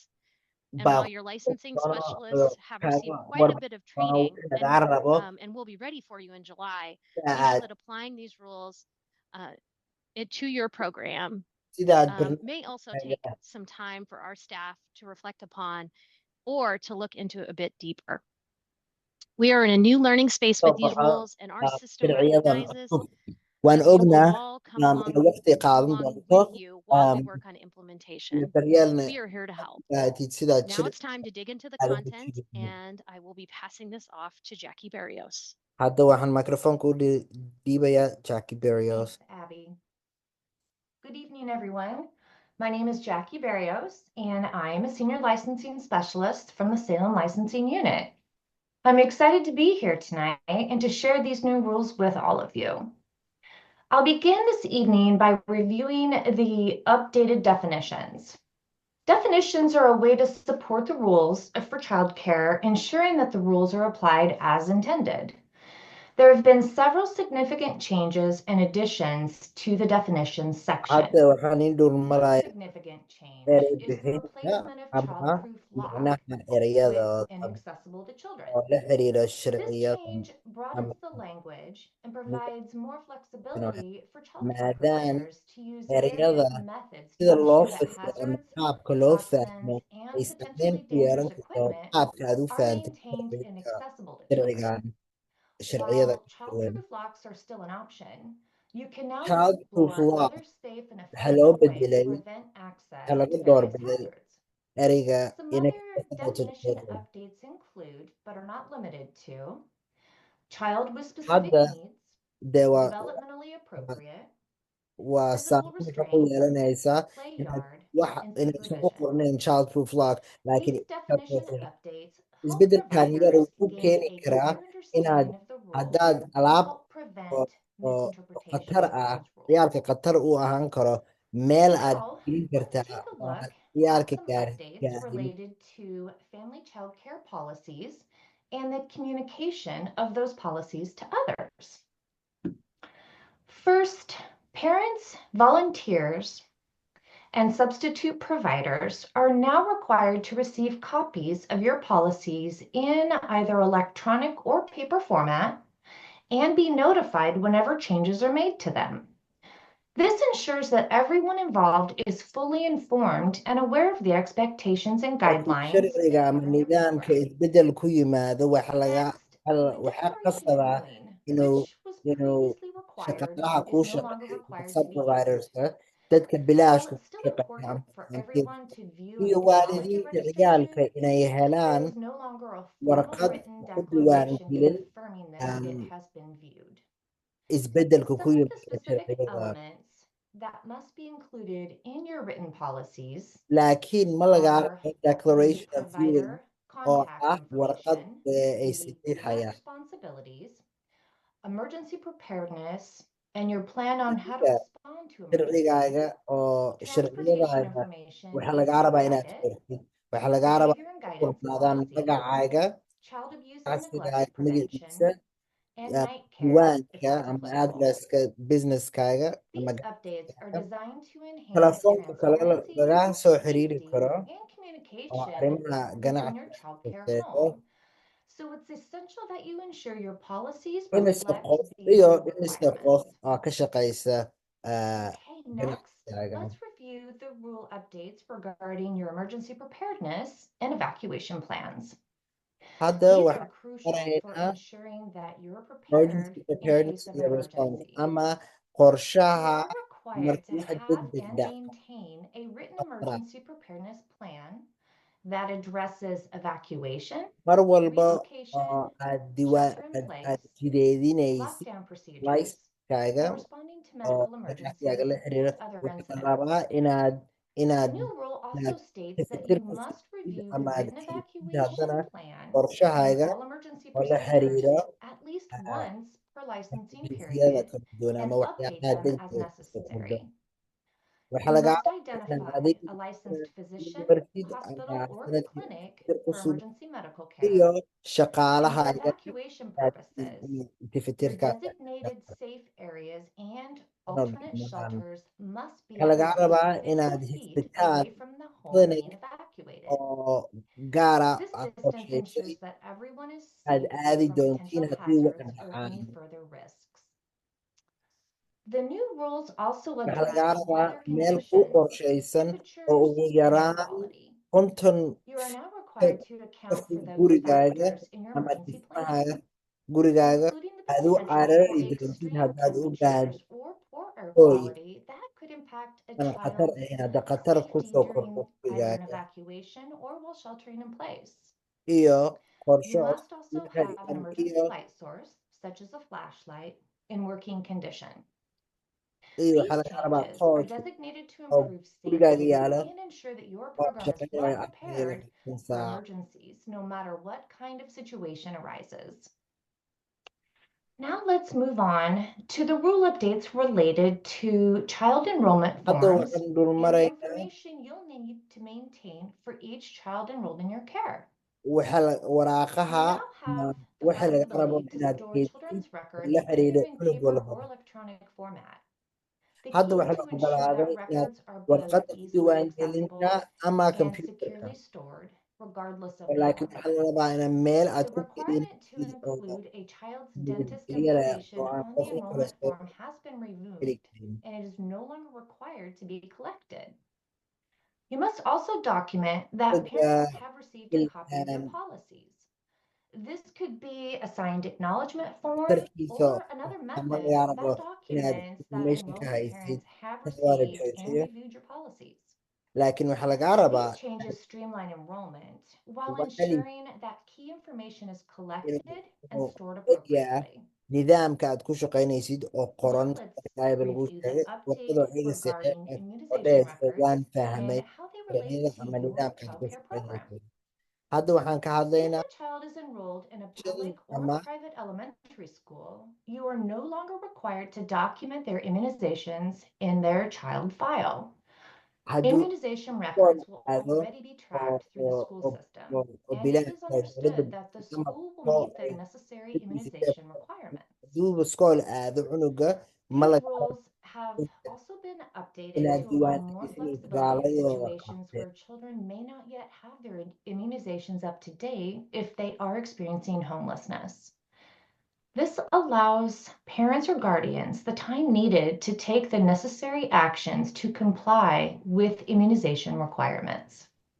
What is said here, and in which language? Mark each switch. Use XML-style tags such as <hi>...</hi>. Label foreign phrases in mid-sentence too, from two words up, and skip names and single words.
<en>And while your licensing specialists have received quite a bit of training and will be ready for you in July, we know that applying these rules to your program may also take some time for our staff to reflect upon or to look into a bit deeper. We are in a new learning space with these rules, and our system recognizes</en> <so>waan</so> <en>that we will</en> <so>ognaa</so> <en>all come along</en> <so>waqti qaadan</so> <en>with</en> <so>doonto</so> <en>you while we work on implementation.</en> <so>daryeelna</so> <en>We are here to help.</en> <so>sidaad</so> <en>Now it's time to dig into the content, and I will be passing this off to Jackie Barrios.</en> <so>hadda waxaan microphone u dhiibayaa Jackie Barrios.</so> <en>Thanks, Abby. Good evening, everyone. My name is Jackie Barrios, and I am a senior licensing specialist from the Salem Licensing Unit. I'm excited to be here tonight and to share these new rules with all of you. I'll begin this evening by reviewing the updated definitions. Definitions are a way to support the rules for childcare, ensuring that the rules are applied as intended. There have been several significant changes and additions to the definitions section.</en> <so>hadda waxaan in dhul</so> <en>One</en> <so>maraya</so> <en>significant change</en> <so>erey</so> <en>is the</en> <so>bixinta</so> <en>replacement of</en> <so>ama</so> <en>childproof lock</en> <so>macnaha ereyada</so> <en>with inaccessible to children.</en> <so>oo la xiriira</so> <en>This</en> <so>sharciyada</so> <en>change broadens the language and provides more flexibility for childcare</en> <so>maadaam</so> <en>providers to use</en> <so>ereyada</so> <en>various methods to</en> <so>sida loo</so> <en>ensure that</en> <so>fasiro ama</so> <en>hazards,</en> <so>qaabka loo fahmo</so> <en>toxins,</en> <so>ay</so> <en>and</en> <so>saameyn</so> <en>potentially</en> <so>ku yeelan</so> <en>dangerous</en> <so>karto</so> <en>equipment</en> <so>qaabka aad u</so> <en>are</en> <so>fahantay</so> <en>maintained and</en> <so>sharciga</so> <en>accessible to children.</en> <so>sharcigan sharciyada</so> <en>While</en> <so>kala duwan</so> <en>childproof locks are still an option, you can now childproof explore law other safe and</en> <so>waxaa loo</so> <en>effective ways</en> <so>bedelay</so> <en>to prevent access</en> <so>waxaa laga</so> <en>to various</en> <so>doorbiday</so> <en>hazards.</en> <so>ereyga</so> <en>Some</en> <so>inay</so> <en>other definition updates include, but are not limited to, child with specific</en> <so>hadda</so> <en>needs,</en> <so>dee</so> <en>developmentally appropriate,</en> <so>waa</so> <en>physical</en> <so>saameyn waxay ku</so> <en>restraint,</en> <so>yeelanaysaa</so> <en>play</en> <so>inaad</so> <en>yard, and</en> <so>inaysan ku</so> <en>supervision.</en> <so>qornayn</so> <en>child proof lock</en> <so>laakiin</so> <en>These definition updates help</en> <so>isbeddelkan yar</so> <en>providers</en> <so>wuxuu</so> <en>gain</en> <so>keeni</so> <en>a</en> <so>karaa</so> <en>clear</en> <so>inaad</so> <en>understanding of the rules</en> <so>haddaad</so> <en>and</en> <so>alaab</so> <en>help</en> <so>oo</so> <en>prevent</en> <so>oo</so> <en>misinterpretation</en> <so>khatar</so> <en>of</en> <so>ah</so> <en>those rules.</en> <so>ciyaalka khatar uu ahaan karo meel aad</so> <en>Now,</en> <so>gelin</so> <en>let's</en> <so>kartaa</so> <en>take a</en> <so>oo</so> <en>look</en> <so>aan</so> <en>at</en> <so>ciyaalka</so> <en>some updates</en> <so>gaarin</so> <en>related to family child care policies and the communication of those policies to others. First, parents, volunteers, and substitute providers are now required to receive copies of your policies in either electronic or paper format and be notified whenever changes are made to them. This ensures that everyone involved is fully informed and aware of the expectations and</en> <so>haddii</so> <en>guidelines</en> <so>sharciga</so> <en>that</en> <so>ama</so> <en>govern your</en> <so>nidaamka</so> <en>program.</en> <so>isbeddel ku yimaado</so> <en>Next,</en> <so>waxaa</so> <en>mandatory</en> <so>qasabaa</so> <en>e-filing,</en> <so>inuu</so> <en>which was</en> <so>inuu</so> <en>previously required,</en> <so>shaqaalaha</so> <en>is</en> <so>kuu</so> <en>no longer</en> <so>shaqeeya</so> <en>required to be used.</en> <so>supervisorska dadka</so> <en>While</en> <so>bilaashka</so> <en>it's</en> <so>ku</so> <en>still</en> <so>shaqeeya</so> <en>important</en> <so>ama</so> <en>for</en> <so>volunteerka</so> <en>everyone to view and</en> <so>iyo</so> <en>acknowledge your</en> <so>waalidiinta ciyaalka</so> <en>registration,</en> <so>inay</so> <en>there</en> <so>helaan</so> <en>is no longer a formal</en> <so>warqad</so> <en>written</en> <so>ku diiwaan</so> <en>declaration</en> <so>gelin</so> <en>confirming that it has been viewed.</en> <so>isbeddelka ku</so> <en>Some of the</en> <so>yimaada</so> <en>specific</en> <so>sharciyada</so> <en>elements that must be included in your written policies</en> <so>laakiin ma laga</so> <en>are</en> <so>rabo</so> <en>the declaration of viewing provider</en> <so>oo</so> <en>contact</en> <so>ah warqad</so> <en>information,</en> <so>ay</so> <en>the work</en> <so>saxiixayaan</so> <en>responsibilities, emergency preparedness, and your plan on how to</en> <so>adiga</so> <en>respond to</en> <so>sharcigaaga</so> <en>emergencies.</en> <so>oo</so> <en>Transportation</en> <so>sharciyadaada</so> <en>information</en> <so>waxaa</so> <en>is</en> <so>lagaa</so> <en>your</en> <so>rabaa inaad</so> <en>docket,</en> <so>qortid waxaa lagaa rabaa</so> <en>behavior and</en> <so>ku</so> <en>guidance</en> <so>qornaadaan</so> <en>policy,</en> <so>magacaaga</so> <en>child abuse and neglect</en> <so>ganacsigaaga</so> <en>prevention,</en> <so>magaciisa</so> <en>and night care if</en> <so>diiwaanka</so> <en>that's</en> <so>ama</so> <en>applicable.</en> <so>adresska businesskaaga ama</so> <en>These updates are</en> <so>ganacsigaaga</so> <en>designed to enhance</en> <so>telefoonka kale</so> <en>transparency,</en> <so>lagaa soo xiriiri</so> <en>safety,</en> <so>karo</so> <en>and</en> <so>oo</so> <en>communication</en> <so>arrimaha</so> <en>within your</en> <so>ganacsiga</so> <en>childcare</en> <so>khuseeyo</so> <en>home. So it's essential that you ensure your policies</en> <so>imisa</so> <en>reflect</en> <so>qof</so> <en>these</en> <so>iyo</so> <en>new</en> <so>imisa</so> <en>requirements.</en> <so>qof oo ka shaqaysa</so> <en>Okay, next,</en> <so>ganacsigaaga</so> <en>let's review the rule updates regarding your emergency preparedness and evacuation plans.</en> <so>hadda</so> <en>These are</en> <so>waxaan</so> <en>crucial for</en> <so>maraynaa</so> <en>ensuring that you're prepared emergency in preparedness case of</en> <so>iyo</so> <en>an response emergency.</en> <so>ama</so> <en>You</en> <so>qorshaha</so> <en>are required to</en> <so>markii wax</so> <en>have</en> <so>degdeg</so> <en>and</en> <so>dhaca</so> <en>maintain a written emergency preparedness plan that addresses evacuation,</en> <so>mar walba</so> <en>relocation,</en> <so>oo</so> <en>shelter in</en> <so>aad</so> <en>place,</en> <so>jideedinaysid</so> <en>lockdown procedures,</en> <so>layskaaga</so> <en>and responding to</en> <so>oo</so> <en>medical</en> <so>ganacsigaaga</so> <en>emergencies</en> <so>la xiriira</so> <en>and other</en> <so>waxaa la</so> <en>incidents.</en> <so>rabaa</so> <en>The</en> <so>inaad</so> <en>new rule also states that</en> <so>tafatir</so> <en>you</en> <so>ku</so> <en>must</en> <so>sugtid</so> <en>review the</en> <so>ama aad</so> <en>written</en> <so>fiirsid</so> <en>evacuation</en> <so>haddana</so> <en>plan and</en> <so>qorshahaaga</so> <en>all emergency</en> <so>oo la</so> <en>procedures</en> <so>xiriira</so> <en>at least</en> <so>ah,</so> <en>once per licensing</en> <so>emergensiyada</so> <en>period</en> <so>kala duwan</so> <en>and</en> <so>ama</so> <en>update</en> <so>waxyaabaha</so> <en>them as</en> <so>degdega kusoo kordha</so> <en>necessary.</en> <so>waxaa</so> <en>You</en> <so>lagaa</so> <en>must</en> <so>rabaa inaad</so> <en>identify</en> <so>adiga</so> <en>a licensed physician,</en> <so>martid ama</so> <en>hospital, or</en> <so>sanadkii</so> <en>clinic</en> <so>tafatir ku</so> <en>for</en> <so>sug</so> <en>emergency medical</en> <so>iyo</so> <en>care, and for</en> <so>shaqaalahaaga</so> <en>evacuation</en> <so>aad</so> <en>purposes, your</en> <so>tafatirkaas</so> <en>designated safe areas and</en> <so>una</so> <en>alternate</en> <so>dhaqmaan</so> <en>shelters must be</en> <so>waxaa</so> <en>at</en> <so>lagaa</so> <en>least</en> <so>rabaa</so> <en>50</en> <so>inaad</so> <en>feet</en> <so>hisbitaan</so> <en>away from the home</en> <so>badanay</so> <en>being evacuated.</en> <so>oo gaara</so> <en>This</en> <so>aad</so> <en>distance</en> <so>qorshaysay</so> <en>ensures that everyone is</en> <so>aad</so> <en>safe</en> <so>aadi</so> <en>from</en> <so>doontiin</so> <en>potential</en> <so>haddii wax</so> <en>hazards or</en> <so>dhacaan</so> <en>any further risks. The new rules also</en> <so>waxaa lagaa</so> <en>address</en> <so>rabaa</so> <en>weather</en> <so>meel ku</so> <en>conditions,</en> <so>qorshaysan oo</so> <en>temperatures,</en> <so>ugu</so> <en>and air</en> <so>yaraan</so> <en>quality.</en> <so>konton</so> <en>You are now</en> <so>ka</so> <en>required to</en> <so>ka</so> <en>account for</en> <so>fog</so> <en>those</en> <so>gurigaaga</so> <en>factors in your</en> <so>ama</so> <en>emergency</en> <so>dhismahaaga</so> <en>plan,</en> <so>gurigaaga</so> <en>including the</en> <so>aad u</so> <en>potential for</en> <so>carari doontid</so> <en>extreme</en> <so>haddaad u</so> <en>temperatures or poor air</en> <so>baadooy</so> <en>quality that could impact a</en> <so>aan khatar</so> <en>child's</en> <so>ahayn hadda khatar ku</so> <en>safety</en> <so>soo</so> <en>during</en> <so>kordho</so> <en>either an</en> <so>gurigaaga</so> <en>evacuation or while sheltering in place.</en> <so>iyo</so> <en>You</en> <so>qorshe</so> <en>must also</en> <so>la</so> <en>have an</en> <so>xiriiran</so> <en>emergency</en> <so>iyo</so> <en>light source, such as a flashlight, in working condition.</en> <so>waxaa</so> <en>These</en> <so>laga rabaa</so> <en>changes are</en> <so>torch</so> <en>designated to</en> <so>oo</so> <en>improve</en> <so>gurigaaga</so> <en>safety</en> <so>yaalo</so> <en>and ensure that your</en> <so>oo</so> <en>program is well</en> <so>shaqeynaya afar iyo</so> <en>prepared</en> <so>labaatan</so> <en>for</en> <so>saac</so> <en>emergencies, no matter what kind of situation arises. Now let's move on to the rule updates related to child enrollment</en> <so>hadda</so> <en>forms</en> <so>waxaan dul</so> <en>and the</en> <so>maraynaa</so> <en>information you'll need to maintain for each child enrolled in your care. You</en> <so>waraaqaha</so> <en>now</en> <so>ama</so> <en>have the</en> <so>waxa laga rabo</so> <en>possibility to</en> <so>inaad</so> <en>store</en> <so>keydsid</so> <en>children's</en> <so>oo</so> <en>records</en> <so>la xiriira</so> <en>either in</en> <so>cunug</so> <en>paper</en> <so>walba</so> <en>or electronic format. The</en> <so>hadda</so> <en>key is</en> <so>waxaa</so> <en>to</en> <so>la</so> <en>ensure that</en> <so>ogolaaday inaad</so> <en>records are both</en> <so>warqadda ku</so> <en>easily</en> <so>diiwaangelinta</so> <en>accessible</en> <so>ama</so> <en>and</en> <so>computerka</so> <en>securely stored, regardless of their</en> <so>laakiin waxaa la</so> <en>format.</en> <so>rabaa ina meel aad</so> <en>The</en> <so>ku</so> <en>requirement to</en> <so>keydinaysid oo</so> <en>include a child's dentist</en> <so>nabadgelyo leh oo</so> <en>information</en> <so>aan</so> <en>on</en> <so>qof</so> <en>the</en> <so>u kala</so> <en>enrollment</en> <so>soo</so> <en>form has been</en> <so>heli</so> <en>removed,</en> <so>karin</so> <en>and it is no longer required to be collected. You must also document that parents have received a copy of your policies. This could be a signed acknowledgement form</en> <so>tarkiisa</so> <en>or another</en> <so>ama laga</so> <en>method</en> <so>rabo</so> <en>that</en> <so>inaad</so> <en>documents that</en> <so>information ka</so> <en>enrollment</en> <so>haysid</so> <en>parents have</en> <so>tan waa la</so> <en>received and</en> <so>joojiyo</so> <en>reviewed your policies.</en> <so>laakiin waxaa lagaa rabaa</so> <en>These changes streamline enrollment while</en> <so>waalid</so> <en>ensuring that key information is collected and</en> <so>inuu</so> <en>stored</en> <so>ogyahay</so> <en>appropriately.</en> <so>nidaamka aad ku shaqaynaysid oo qoran</so> <en>Now let's</en> <so>ayba lagu</so> <en>review the</en> <so>sheegay warqadoo</so> <en>update</en> <so>iyaga</so> <en>regarding</en> <so>saxeexay oo</so> <en>immunization</en> <so>dhehaysa waan</so> <en>records</en> <so>fahmay</so> <en>and how they relate</en> <so>sharciyada</so> <en>to</en> <so>ama</so> <en>your</en> <so>nidaamka aad ku</so> <en>childcare program.</en> <so>shaqaynaysid hadda waxaan ka</so> <en>If</en> <so>hadlaynaa</so> <en>a child is enrolled in a</en> <so>shadan</so> <en>public or</en> <so>ama</so> <en>private elementary school, you are no longer required to document their immunizations in their child file.</en> <so>hadduu</so> <en>Immunization</en> <so>iskool</so> <en>records will</en> <so>aado</so> <en>already be</en> <so>oo</so> <en>tracked through the school system, and it</en> <so>bilaash</so> <en>is</en> <so>tahay dowladda</so> <en>understood that the</en> <so>ama</so> <en>school will</en> <so>koox</so> <en>meet the</en> <so>ay</so> <en>necessary</en> <so>dugsiga</so> <en>immunization requirements.</en> <so>hadduuba iskool aado cunuga ma</so> <en>These</en> <so>laga rabo</so> <en>rules have also been updated</en> <so>inaad</so> <en>to allow more</en> <so>diiwaangashan iyo</so> <en>flexibility in</en> <so>tallaaladooda</so> <en>situations where children may not yet have their immunizations up to date if they are experiencing homelessness. This allows parents or guardians the time needed to take the necessary actions to comply with immunization requirements.</en>